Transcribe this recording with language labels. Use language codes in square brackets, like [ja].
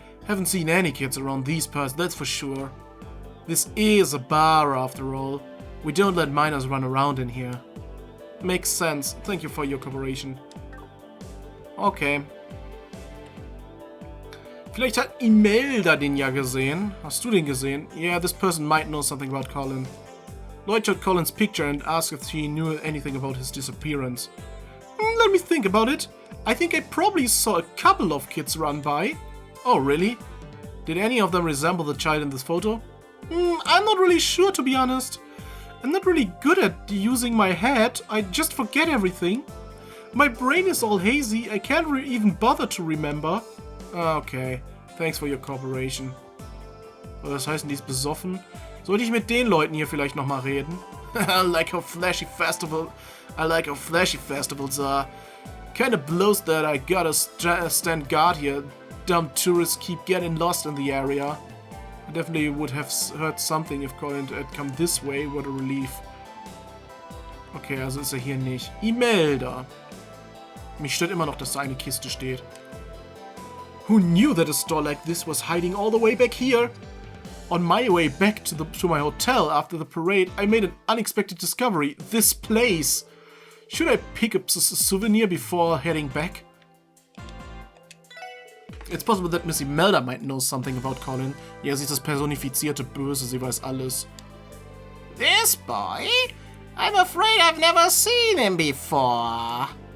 [en] Haven't seen any kids around these parts, that's for sure. This is a bar after all. We don't let minors run around in here. Makes sense. Thank you for your cooperation. Okay. [de] Vielleicht hat Imelda den ja gesehen. Hast du den gesehen? [en] Yeah, this person might know something about Colin. Lloyd showed Colin's picture and asked if she knew anything about his disappearance. Let me think about it. I think I probably saw a couple of kids run by. Oh, really? Did any of them resemble the child in this photo? I'm not really sure, to be honest. I'm not really good at using my head. I just forget everything. My brain is all hazy. I can't even bother to remember. Okay. Thanks for your cooperation. [de] Was heißen die ist besoffen? Sollte ich mit den Leuten hier vielleicht nochmal reden? [en] I like how flashy festivals are. Kinda blows that I gotta stand guard here. Dumb tourists keep getting lost in the area. I definitely would have heard something if Colin had come this way. What a relief. [de] Okay, also ist er hier nicht. Imelda. Mich stört immer noch, dass da eine Kiste steht. [en] Who knew that a store like this was hiding all the way back here? On my way back to my hotel after the parade, I made an unexpected discovery. This place. Should I pick up a souvenir before heading back? It's possible that Miss Imelda might know something about Colin. [de] Ja, sie ist das personifizierte Böse, sie weiß alles. [en] This boy? I'm afraid I've never seen him before.